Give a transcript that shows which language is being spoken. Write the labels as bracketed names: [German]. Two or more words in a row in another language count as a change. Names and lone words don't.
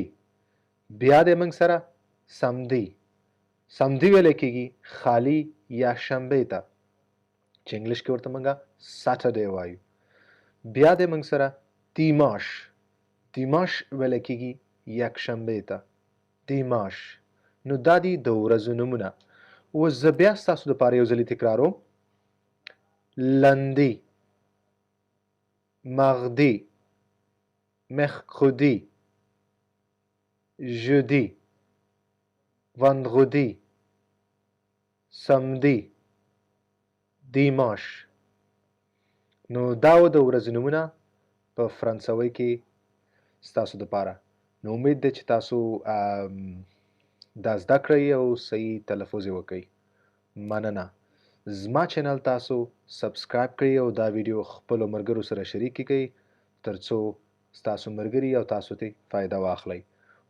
[Pashto] بیا دی موږ سره samedi. samedi ویلی کېږي خالي یا شنبې ته چې انګلیش کې ورته موږ ساټرډی وایو. بیا دی موږ سره dimanche. dimanche ویلی کېږي یکشنبې ته dimanche. نو دا دي د ورځو نومونه. اوس زه بیا ستاسو دپاره یو ځلې تکراروم. [French] lundi, mardi, mercredi, jeudi, vendredi, samedi, dimanche. [Pashto] نو دا و د ورځې نومونه په فرانسوي کې ستاسو دپاره. نو امید دی چې تاسو دا زده کړئ او صحیح تلفظ یې وکئ. مننه. زما چینل تاسو سبسکرایب کړئ او دا ویډیو خپلو ملګرو سره شریک کړئ تر څو ستاسو ملګري او تاسو ته فایده واخلئ.